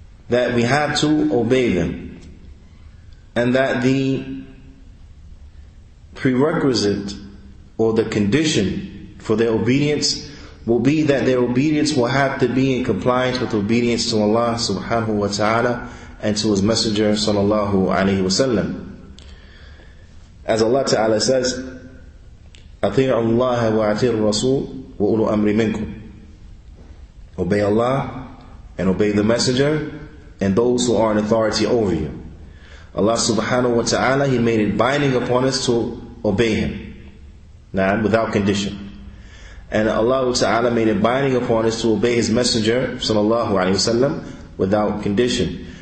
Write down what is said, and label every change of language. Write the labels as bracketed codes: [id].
[en] that we have to obey them, and that the prerequisite or the condition for their obedience will be that their obedience will have to be in compliance with obedience to Allah subhanahu wa ta'ala and to His Messenger sallallahu alayhi wa sallam. As Allah ta'ala says, [ar] أَطِيعُوا اللَّهَ وَأَطِيعُوا الرَّسُولَ وَأُولُو أَمْرِ مِنْكُمْ. [en] Obey Allah and obey the Messenger and those who are in authority over you. Allah subhanahu wa ta'ala, He made it binding upon us to obey Him, without condition. And Allah ta'ala made it binding upon us to obey His Messenger sallallahu alayhi wa sallam without condition.